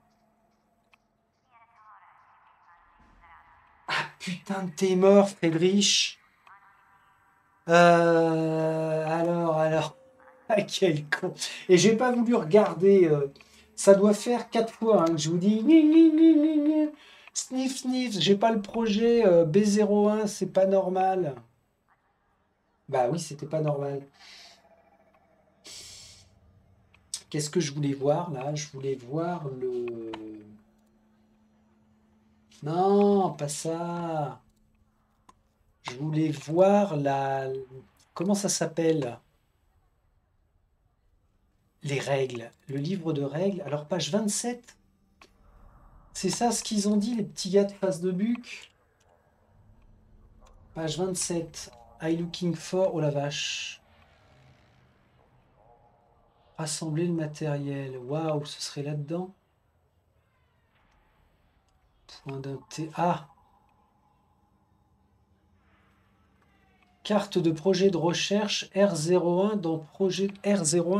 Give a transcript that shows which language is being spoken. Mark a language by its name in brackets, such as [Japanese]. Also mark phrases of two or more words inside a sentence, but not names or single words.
[French] Ah putain, t'es mort, Friedrich. Alors. Ah, quel con. Et j'ai pas voulu regarder. Ça doit faire 4 fois hein, que je vous dis. Gni, gni, gni, gni, gni. Sniff, sniff. J'ai pas le projet B01, c'est pas normal. Bah oui, c'était pas normal. Qu'est-ce que je voulais voir là? Je voulais voir le. Non, pas ça. Je voulais voir la. Comment ça s'appelle? Les règles. Le livre de règles. Alors, page 27. C'est ça ce qu'ils ont dit, les petits gars de face de buc? Page 27. [English] I looking for. [French] Oh la vache. Rassembler le matériel. Waouh, ce serait là-dedans. Point d'un T. Ah! Carte de projet de recherche R01 dans projet R01.